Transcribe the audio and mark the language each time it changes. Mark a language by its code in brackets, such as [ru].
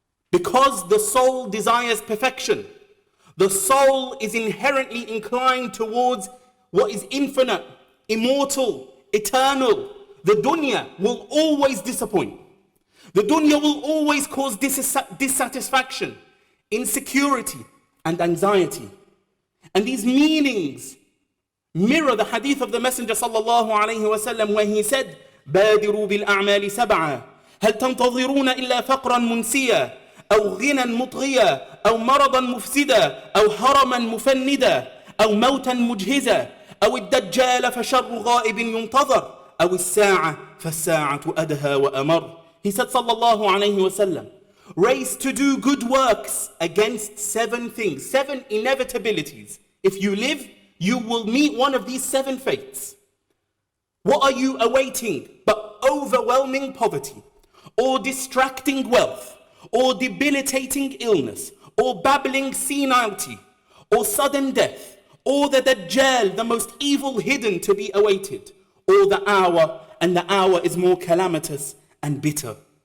[en] Because the soul desires perfection, the soul is inherently inclined towards what is infinite, immortal, eternal. The dunya will always disappoint. The dunya will always cause dissatisfaction, insecurity, and anxiety. And these meanings mirror the hadith of the Messenger sallallahu alayhi wasallam where he said, [ar] بادروا بالأعمال سبعا هل تنتظرون إلا فقرا منسيا أو غنى مطغيا أو مرضا مفسدا أو هرما مفندا أو موتا مجهزا أو الدجال فشر غائب ينتظر أو الساعة فالساعة أدهى وأمر. [en] He said sallallahu alayhi wasallam, race to do good works against 7 things, 7 inevitabilities. If you live, you will meet one of these 7 fates. What are you awaiting but overwhelming poverty, or distracting wealth, or debilitating illness, or babbling senility, or sudden death, or the Dajjal, the most evil hidden to be awaited, or the hour, and the hour is more calamitous and bitter.